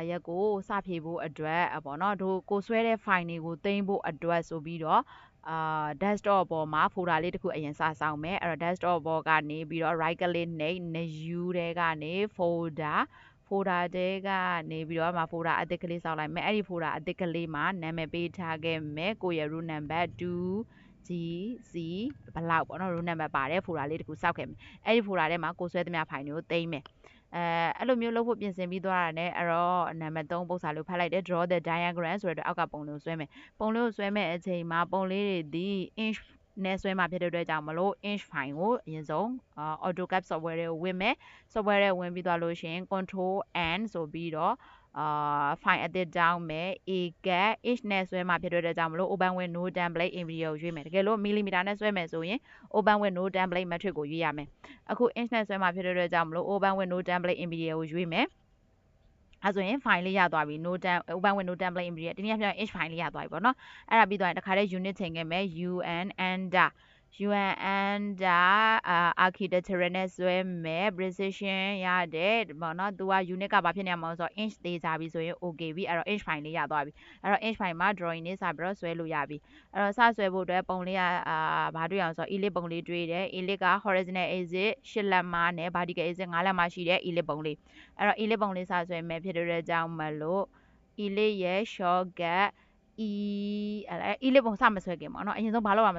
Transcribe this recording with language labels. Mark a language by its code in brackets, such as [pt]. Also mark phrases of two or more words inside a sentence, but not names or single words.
[my] ရက်ကိုစဖြည့်ဖို့အတွက်ပေါ့နော်တို့ကိုဆွဲတဲ့ file တွေကိုသိမ်းဖို့အတွက်ဆိုပြီးတော့desktop ပေါ်မှာ folder လေးတစ်ခုအရင်စဆောင်မယ်အဲ့တော့ desktop ပေါ်ကနေပြီးတော့ [en] right click [my] နဲ့ new တဲ့ကနေ folder တဲကနေပြီးတော့မှာ folder အသစ်ကလေးစောက်လိုက်မယ်အဲ့ဒီ folder အသစ်က လေးမှာနာမည်ပေးထားခဲ့မယ်ကိုယ့်ရဲ့ [en] root number [my] 2GC ဘလောက်ပေါ့နော် [en] root number [my] ပါတယ် folder လေးတစ်ခုစောက်ခဲ့မယ်အဲ့ဒီ folder ထဲမှာကိုဆွဲသမျှ file တွေကိုသိမ်းမယ်အဲ့လိုမျိုးလုပ်ဖို့ပြင်ဆင်ပြီးသွားတာနဲ့အဲ့ တော့နံပါတ်3ပုံစံလေးဖတ်လိုက်တယ် [en] draw the diagram [my] ဆိုတော့အောက်ကပုံလေးကိုဆွဲမယ်ပုံလေးကိုဆွဲမဲ့အချိန်မှာပုံလေးတွေဒီ inch နဲ့ဆွဲမှာဖြစ်တဲ့အတွက်ကြောင့် မလို့ [en] inch file [my] ကိုအရင်ဆုံးAutoCAD software တွေကိုဝင်မယ် software တွေဝင်ပြီးသွားလို့ရှိရင် [en] control N [my] ဆိုပြီးတော့file အသစ်တောင်းမယ် ACAD inch နဲ့ဆွဲမှာဖြစ်တဲ့အတွက်ကြောင့်မလို့ [en] open with no template interior [my] ကိုရွေးမယ်တကယ်လို့ millimeter နဲ့ဆွဲမယ်ဆိုရင် [en] open with no template metric [my] ကိုရွေးရမယ်အခု inch နဲ့ဆွဲမှာဖြစ်တဲ့အတွက်ကြောင့်မလို့ [en] open with no template interior [my] ကိုရွေးမယ်အဲ့ဆိုရင် file လေးရသွားပြီ [en] open with no template interior [my] ဒီနေ့ပြောရင် [en] inch file [my] လေးရသွားပြီပေါ့နော်အဲ့ဒါပြီးသွားရင်တခါတည်း unit ချိန်ခဲ့မယ် UN under architectural နဲ့ဆွဲမယ် precision ရတယ်ပေါ့နော်သူက unit ကဘာဖြစ်နေမှာဆိုတော့ inch သေးကြပြီဆိုရင် okay ပြီအဲ့တော့ [en] inch file [my] လေးရသွားပြီအဲ့တော့ [en] inch file [my] မှာ drawing လေးစပြီးတော့ဆွဲလို့ရပြီအဲ့တော့စဆွဲဖို့အတွက်ပုံလေးကဘာတွေ့အောင်ဆိုတော့ ellipse ပုံလေးတွေ့တယ် ellipse က [en] horizontal axis [my] 8 လက်မနဲ့ [en] vertical axis [my] 5 လက်မရှိတဲ့ ellipse ပုံလေးအဲ့တော့ ellipse ပုံလေးစဆွဲမယ်ဖြစ်တဲ့ကြောင့်မလို့ ellipse ရဲ့ shortcut ellipse ပုံစမဆွဲခင်ပေါ့နော်အရင်ဆုံးဘာလုပ်ရမလဲ